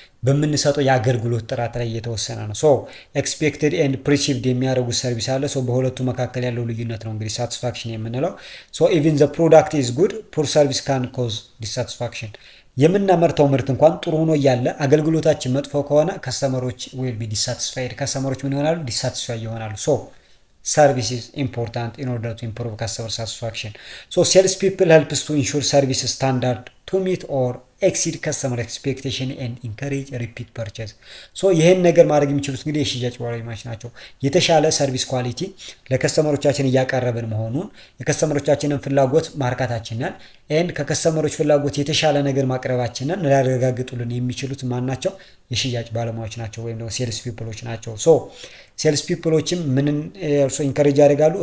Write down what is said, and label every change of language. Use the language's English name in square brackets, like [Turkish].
[Amharic] በምንሰጠው የአገልግሎት ጥራት ላይ የተወሰነ ነው። ሶ ኤክስፔክትድ ኤንድ ፕሪሲቭድ የሚያደርጉት ሰርቪስ አለ። ሶ በሁለቱ መካከል ያለው ልዩነት ነው እንግዲህ ሳቲስፋክሽን የምንለው። [English] ሶ ኢቭን ዘ ፕሮዳክት ኢዝ ጉድ ፑር ሰርቪስ ካን ኮዝ ዲሳቲስፋክሽን። [Amharic] የምናመርተው ምርት እንኳን ጥሩ ሆኖ እያለ አገልግሎታችን መጥፎ ከሆነ ከስተመሮች [English] ዊል ቢ ዲሳቲስፋይድ፣ [Amharic] ከስተመሮች ምን ይሆናሉ? ዲሳቲስፋይ ይሆናሉ። [English] ሶ service is important in order to improve customer satisfaction. So sales people helps to ensure service standard to meet or exceed customer expectation and encourage repeat purchase. [Amharic] So ይሄን ነገር ማድረግ የሚችሉት እንግዲህ የሽያጭ ባለሙያዎች ናቸው። የተሻለ ሰርቪስ ኳሊቲ ለከስተመሮቻችን እያቀረብን መሆኑን የከስተመሮቻችንን ፍላጎት ማርካታችንን and ከከስተመሮች ፍላጎት የተሻለ ነገር ማቅረባችንን ሊያረጋግጡልን የሚችሉት ማን ናቸው? የሽያጭ ባለሙያዎች ናቸው ወይም ደግሞ ሴልስ ፒፕሎች ናቸው። ሶ ሴልስ ፒፕሎችም ምንን [English] also encourage [Amharic] ያደርጋሉ?